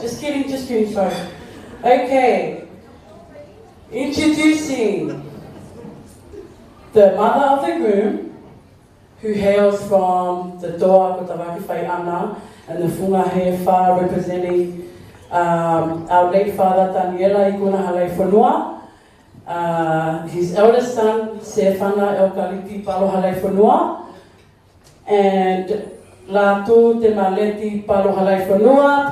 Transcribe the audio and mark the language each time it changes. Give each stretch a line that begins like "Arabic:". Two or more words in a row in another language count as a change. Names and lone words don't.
English: Just kidding, sorry. Okay, introducing the mother of the groom, who hails from the Doa Kotawaki Whaiana and the Funga Hefa, representing our late father Taniela Ikuna Halaifonua, his eldest son Sefana Eukaliti Palo Halaifonua, and Leitu Te Maleti Palo Halaifonua.